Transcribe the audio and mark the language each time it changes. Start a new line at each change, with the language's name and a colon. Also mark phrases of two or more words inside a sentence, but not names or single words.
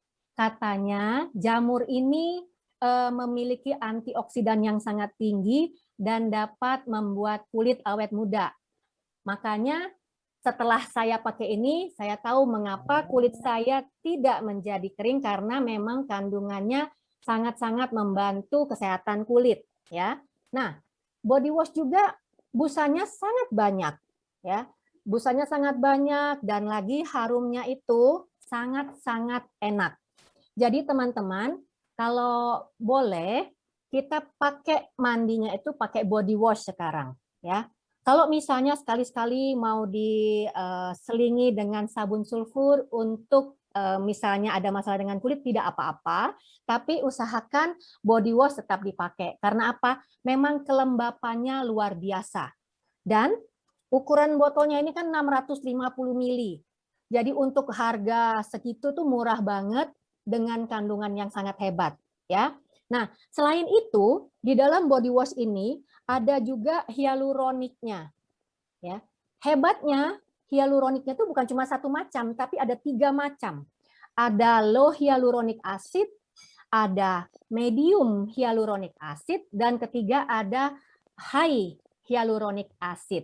Indonesian: Katanya jamur ini memiliki antioksidan yang sangat tinggi dan dapat membuat kulit awet muda. Makanya setelah saya pakai ini, saya tahu mengapa kulit saya tidak menjadi kering karena memang kandungannya sangat-sangat membantu kesehatan kulit ya. Nah,
English: body wash
Indonesian: juga busanya sangat banyak ya. Busanya sangat banyak dan lagi harumnya itu sangat-sangat enak. Jadi teman-teman, kalau boleh kita pakai mandinya itu pakai
English: body wash
Indonesian: sekarang ya. Kalau misalnya sekali-sekali mau diselingi dengan sabun sulfur untuk misalnya ada masalah dengan kulit tidak apa-apa, tapi usahakan
English: body wash
Indonesian: tetap dipakai. Karena apa? Memang kelembapannya luar biasa. Dan ukuran botolnya ini kan 650 ml. Jadi untuk harga segitu tuh murah banget dengan kandungan yang sangat hebat ya. Nah, selain itu di dalam
English: body wash
Indonesian: ini ada juga hyaluroniknya ya. Hebatnya hyaluroniknya itu bukan cuma satu macam tapi ada 3 macam. Ada
English: low hyaluronic acid,
Indonesian: ada
English: medium hyaluronic acid,
Indonesian: dan ketiga ada
English: high hyaluronic acid.